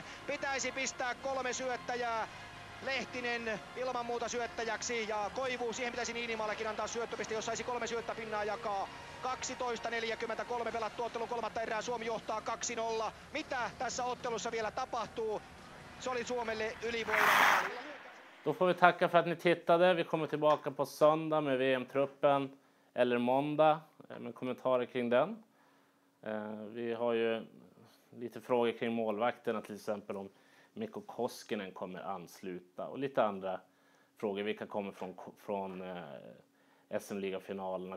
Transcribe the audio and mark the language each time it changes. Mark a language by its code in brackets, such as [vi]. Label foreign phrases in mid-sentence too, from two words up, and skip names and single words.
[fi] Pitäisi pistää 3 syöttäjää. Lehtinen ilman muuta syöttäjäksi ja Koivu, siihen pitäisi Niinimaallakin antaa syöttöpiste, jos saisi 3 syöttäpinnaa jakaa. 12.43 pelattu ottelun kolmatta erää, Suomi johtaa 2-0. Mitä tässä ottelussa vielä tapahtuu? Se oli Suomelle ylivoimamaali. [sv] Då får vi tacka för att ni tittade. Vi kommer tillbaka på söndag med VM-truppen eller måndag med kommentarer kring den. Vi har ju lite frågor kring målvakterna, till exempel om Mikko Koskinen kommer ansluta och lite andra frågor vilka kommer från SM-ligafinalerna?